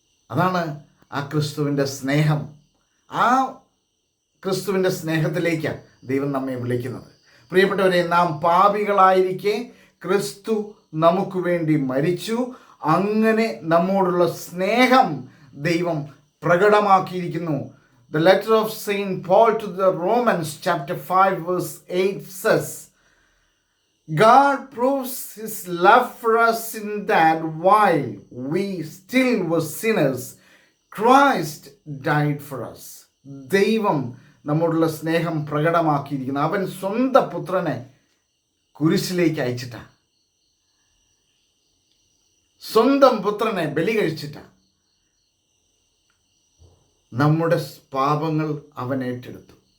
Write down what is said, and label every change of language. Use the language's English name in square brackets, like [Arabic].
[Malayalam] അതാണ് ആ ക്രിസ്തുവിൻ്റെ സ്നേഹം. ആ ക്രിസ്തുവിൻ്റെ സ്നേഹത്തിലേക്കാണ് ദൈവം നമ്മെ വിളിക്കുന്നത്. പ്രിയപ്പെട്ടവരെ, നാം പാപികളായിരിക്കെ ക്രിസ്തു നമുക്ക് വേണ്ടി മരിച്ചു. അങ്ങനെ നമ്മോടുള്ള സ്നേഹം ദൈവം പ്രകടമാക്കിയിരിക്കുന്നു. [English] The letter of Saint Paul to the Romans chapter 5 verse 8 says, God proves his love for us in that while we still were sinners, Christ died for us. [Malayalam] ദൈവം നമ്മോടുള്ള സ്നേഹം പ്രകടമാക്കിയിരിക്കുന്നു. അവൻ സ്വന്തം പുത്രനെ കുരിശിലേക്ക് അയച്ചിട്ടാണ്, സ്വന്തം പുത്രനെ ബലി കഴിച്ചിട്ടാണ് നമ്മുടെ പാപങ്ങൾ അവൻ ഏറ്റെടുത്തു.